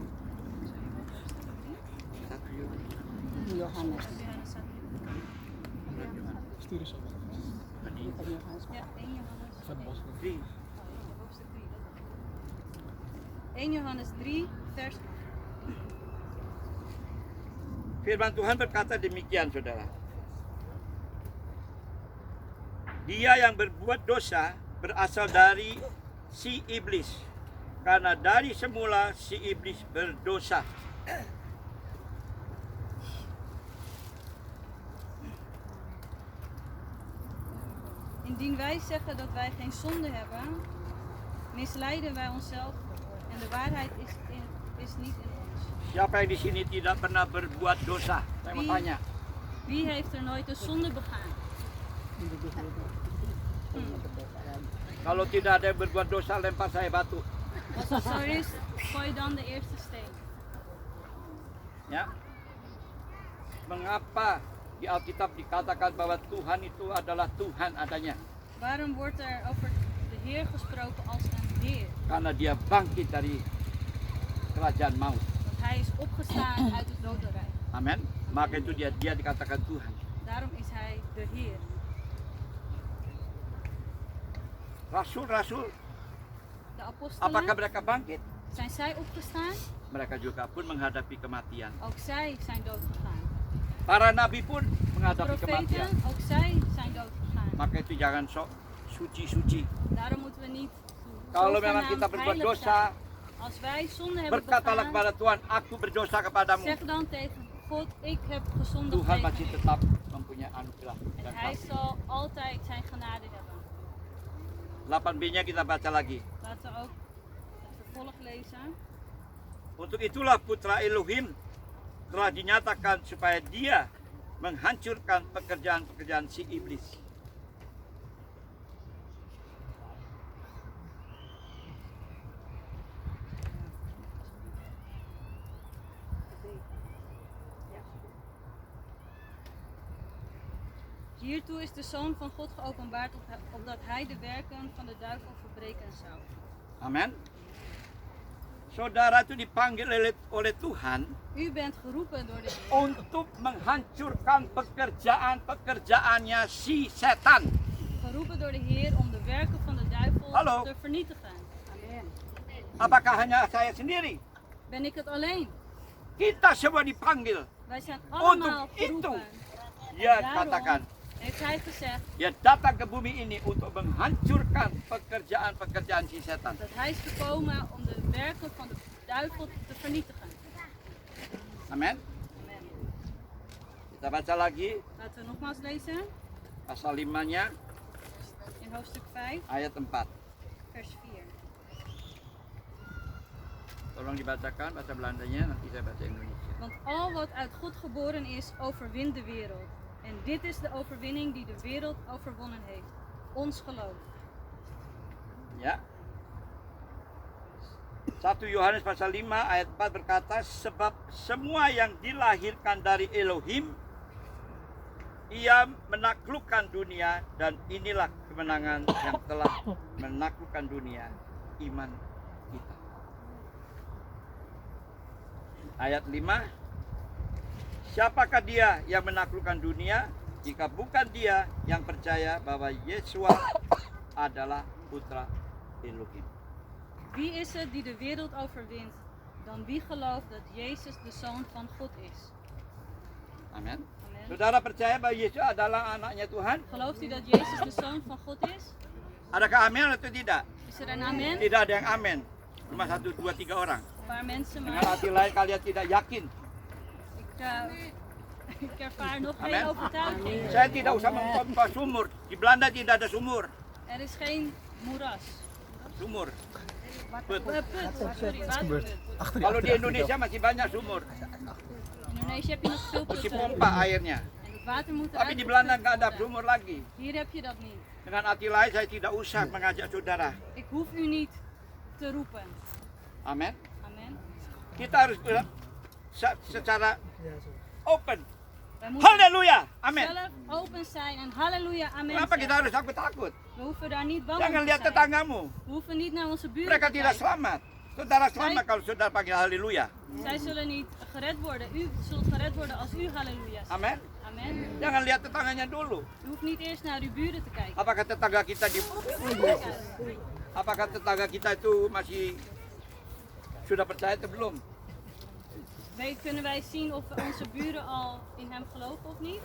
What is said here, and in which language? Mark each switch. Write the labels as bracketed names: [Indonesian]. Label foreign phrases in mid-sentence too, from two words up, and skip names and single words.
[Dutch] Johannes. Johannes. Stuur eens op. Johannes. Ja, 1 Johannes. Van 3. Hoofdstuk 3. 1 Johannes 3, vers 8. [Indonesian] Firman Tuhan berkata demikian saudara. Dia yang berbuat dosa berasal dari si iblis. Karena dari semula si iblis berdosa. [Dutch] Indien wij zeggen dat wij geen zonde hebben, misleiden wij onszelf en de waarheid is niet in ons. [Indonesian] Siapa yang di sini tidak pernah berbuat dosa? Saya mau tanya. [Dutch] Wie heeft er nooit een zonde begaan? [Indonesian] Kalau tidak ada yang berbuat dosa, lempar saya batu. [Dutch] Als dat zo is, gooi dan de eerste steen. [Indonesian] Ya. Mengapa di Alkitab dikatakan bahwa Tuhan itu adalah Tuhan adanya? [Dutch] Waarom wordt er over de Heer gesproken als een Heer? [Indonesian] Karena dia bangkit dari kerajaan maut. [Dutch] Want Hij is opgestaan uit het dodenrijk. [Indonesian] Amin. Maka itu dia dikatakan Tuhan. [Dutch] Daarom is Hij de Heer. [Indonesian] Rasul-rasul, [Dutch] De [Indonesian] apakah [Dutch] apostelen, [Indonesian] mereka bangkit? [Dutch] zijn zij opgestaan? [Indonesian] Mereka juga pun menghadapi kematian. [Dutch] Ook zij zijn doodgegaan. [Indonesian] Para nabi pun menghadapi kematian. [Dutch] Profeten, ook zij zijn doodgegaan. [Indonesian] Maka itu jangan sok suci-suci. [Dutch] Daarom moeten we niet [Indonesian] Kalau memang [Dutch] zogenaamd [Indonesian] kita berbuat [Dutch] heilig [Indonesian] dosa, [Dutch] zijn. Als wij zonde hebben [Indonesian] berkatalah [Dutch] begaan, [Indonesian] kepada Tuhan, aku berdosa kepadamu. [Dutch] zeg dan tegen God, ik heb gezondigd [Indonesian] Tuhan [Dutch] tegen [Indonesian] masih [Dutch] u. [Indonesian] tetap mempunyai anugerah [Dutch] En [Indonesian] dan [Dutch] Hij [Indonesian] kasih. [Dutch] zal altijd zijn genade hebben. [Indonesian] 8b-nya kita baca lagi. [Dutch] Laten we ook het vervolg lezen. [Indonesian] Untuk itulah putra Elohim telah dinyatakan supaya dia menghancurkan pekerjaan-pekerjaan si iblis. [Dutch] Hiertoe is de Zoon van God geopenbaard opdat hij de werken van de duivel verbreken zou. [Indonesian] Amin. Saudara itu dipanggil oleh Tuhan [Dutch] U bent geroepen door de Heer [Indonesian] untuk menghancurkan pekerjaan-pekerjaannya si setan. [Dutch] geroepen door de Heer om de werken van de duivel Hallo. te vernietigen. Amen. [Indonesian] Apakah hanya saya sendiri? [Dutch] Ben ik het alleen? [Indonesian] Kita semua dipanggil. [Dutch] Wij zijn allemaal [Indonesian] Untuk itu, [Dutch] geroepen. [Indonesian] dia [Dutch] Daarom [Indonesian] katakan, [Dutch] heeft hij gezegd [Indonesian] dia datang ke bumi ini untuk menghancurkan pekerjaan-pekerjaan si setan. [Dutch] dat hij is gekomen om de werken van de duivel te vernietigen. [Indonesian] Amin. [Dutch] Amen. [Indonesian] Kita baca lagi [Dutch] Laten we nogmaals lezen [Indonesian] pasal 5-nya [Dutch] in hoofdstuk 5, [Indonesian] ayat 4. [Dutch] vers 4. [Indonesian] Tolong dibacakan bahasa Belandanya, nanti saya baca Indonesia. [Dutch] Want al wat uit God geboren is, overwint de wereld. En dit is de overwinning die de wereld overwonnen heeft. Ons geloof. [Indonesian] Ya. 1 Yohanes pasal 5 ayat 4 berkata, sebab semua yang dilahirkan dari Elohim, ia menaklukkan dunia, dan inilah kemenangan yang telah menaklukkan dunia, iman kita. Ayat 5, siapakah dia yang menaklukkan dunia, jika bukan dia yang percaya bahwa Yesua adalah putra Elohim. [Dutch] Wie is het die de wereld overwint, dan wie gelooft dat Jezus de Zoon van God is? [Indonesian] Amin. [Dutch] Amen. [Indonesian] Saudara percaya bahwa Yesus adalah anaknya Tuhan? [Dutch] Gelooft u dat Jezus de Zoon van God is? [Indonesian] Adakah amin atau tidak? [Dutch] Is er een amen? [Indonesian] Tidak ada yang amin. Cuma 1, 2, 3 orang. [Dutch] Een paar mensen, [Indonesian] Dengan [Dutch] maar [Indonesian] hati lain kalian tidak yakin. [Dutch] ik ervaar nog Amen. geen overtuiging. [Indonesian] Saya tidak usah memompa sumur. Di Belanda tidak ada sumur. [Dutch] Er is geen moeras. [Indonesian] Sumur. [Dutch] Put. Put, sorry, waterput. [Indonesian] Kalau di Indonesia masih banyak sumur. [Dutch] In Indonesië heb je nog veel [Indonesian] Masih [Dutch] putten. [Indonesian] pompa airnya. [Dutch] En het water moet [Indonesian] Tapi [Dutch] eruit [Indonesian] di Belanda [Dutch] geput [Indonesian] nggak ada [Dutch] worden. [Indonesian] sumur lagi. [Dutch] Hier heb je dat niet. [Indonesian] Dengan hati lain saya tidak usah mengajak saudara. [Dutch] Ik hoef u niet te roepen. [Indonesian] Amin. [Dutch] Amen. [Indonesian] Kita harus secara open. [Dutch] Wij moeten [Indonesian] Haleluya. Amin. [Dutch] zelf open zijn en halleluja, amen [Indonesian] Kenapa kita [Dutch] zeggen. [Indonesian] harus takut-takut? [Dutch] We hoeven daar niet bang [Indonesian] Jangan [Dutch] om te [Indonesian] lihat [Dutch] zijn. [Indonesian] tetanggamu. [Dutch] We hoeven niet naar onze buren [Indonesian] Mereka [Dutch] te [Indonesian] tidak [Dutch] kijken. [Indonesian] selamat. Saudara selamat kalau saudara panggil haleluya. [Dutch] Zij zullen niet gered worden. U zult gered worden als u halleluja zegt. [Indonesian] Amin. [Dutch] Amen. [Indonesian] Jangan lihat tetangganya dulu. [Dutch] U hoeft niet eerst naar uw buren te kijken. [Indonesian] Apakah tetangga kita apakah tetangga kita itu masih sudah percaya atau belum? [Dutch] Kunnen wij zien of onze buren al in hem geloven of niet?